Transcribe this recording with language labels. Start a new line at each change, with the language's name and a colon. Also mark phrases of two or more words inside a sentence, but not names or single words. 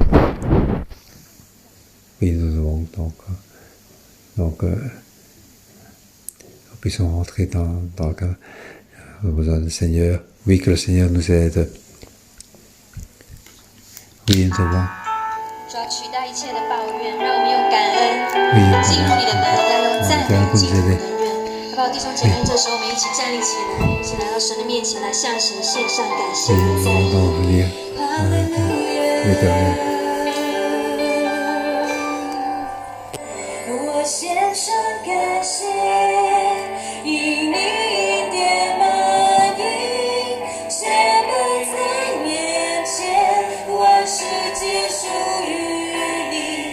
French: Oui, nous devons donc puissions rentrer dans le cadre. Nous avons besoin du Seigneur. Oui, que le Seigneur nous aide. Oui, nous devons
Chinese: 主要取代一切的抱怨，让我们用感恩进入你的门，要用赞美进入你的院。好不好，弟兄姐妹？这时候我们一起站立起来，一起来到神的面前，来向神献上感谢和赞美。哈利路亚。我献上感谢，因你恩典满溢，写满在面前，万世皆属于你。